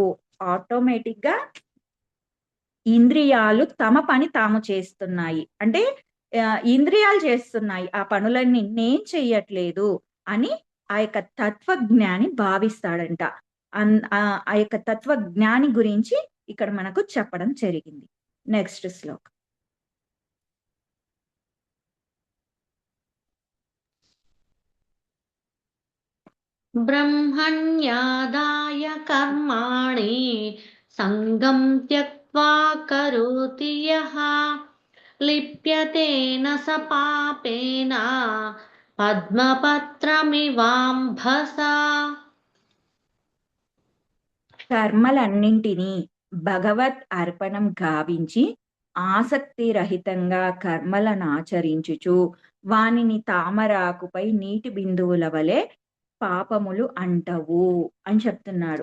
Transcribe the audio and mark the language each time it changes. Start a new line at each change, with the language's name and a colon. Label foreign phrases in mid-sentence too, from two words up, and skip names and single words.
Telugu: ఆటోమేటిక్‌గా ఇంద్రియాలు తమ పని తాము చేస్తున్నాయి. అంటే ఇంద్రియాలు చేస్తున్నాయి. ఆ పనులన్నీ నేను చెయ్యట్లేదు అని ఆ యొక్క తత్వజ్ఞాని భావిస్తాడంట. ఆ యొక్క తత్వజ్ఞాని గురించి ఇక్కడ మనకు చెప్పడం జరిగింది. నెక్స్ట్ శ్లోకం.
Sanskrit: ब्रह्मण्यादाय कर्माणि सङ्गं त्यक्त्वा करोति यः लिप्यतेन स पापेन पद्मपत्रमिवाम्भसा।
Telugu: కర్మలన్నింటినీ భగవత్ అర్పణం గావించి ఆసక్తి రహితంగా కర్మలనాచరించుచు వానిని తామరాకుపై నీటి బిందువుల వలె పాపములు అంటవు అని చెప్తున్నాడు.